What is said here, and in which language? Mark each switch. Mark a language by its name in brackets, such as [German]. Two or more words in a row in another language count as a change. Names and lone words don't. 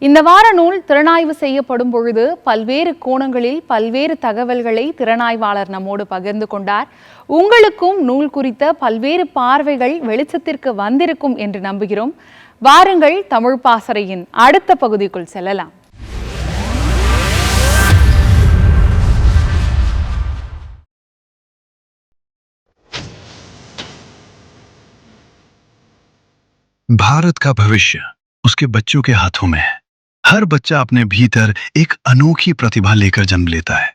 [Tamil] இந்த வார நூல் திறனாய்வு செய்யப்படும் பொழுது பல்வேறு கோணங்களில் பல்வேறு தகவல்களை திறனாய்வாளர் நம்மோடு பகிர்ந்து கொண்டார். உங்களுக்கும் நூல் குறித்த பல்வேறு பார்வைகள் வெளிச்சத்திற்கு வந்திருக்கும் என்று நம்புகிறோம். வாருங்கள் தமிழ் பாசறையின் அடுத்த பகுதிக்குள் செல்லலாம். [Hindi] भारत का भविष्य उसके बच्चों के हाथों में है। हर बच्चा अपने भीतर एक अनोखी प्रतिभा लेकर जन्म लेता है।